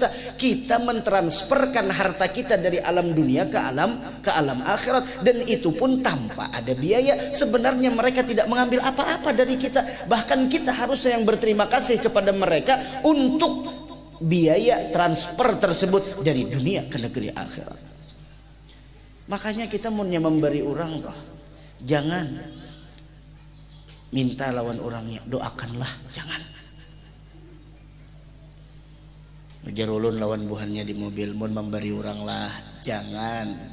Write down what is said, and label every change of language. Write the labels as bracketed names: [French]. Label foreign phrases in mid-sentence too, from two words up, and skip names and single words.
[Indonesian] Kita mentransferkan harta kita dari alam dunia ke alam akhirat, dan itu pun tanpa ada biaya. Sebenarnya mereka tidak mengambil apa-apa dari kita. Bahkan kita harusnya yang berterima kasih kepada mereka untuk biaya transfer tersebut dari dunia ke negeri akhirat. [Banjar] Makanya kita maunya memberi orang toh, jangan minta lawan orangnya, doakanlah, jangan. Ujar ulun lawan buhannya di mobil, mun memberi orang lah, jangan.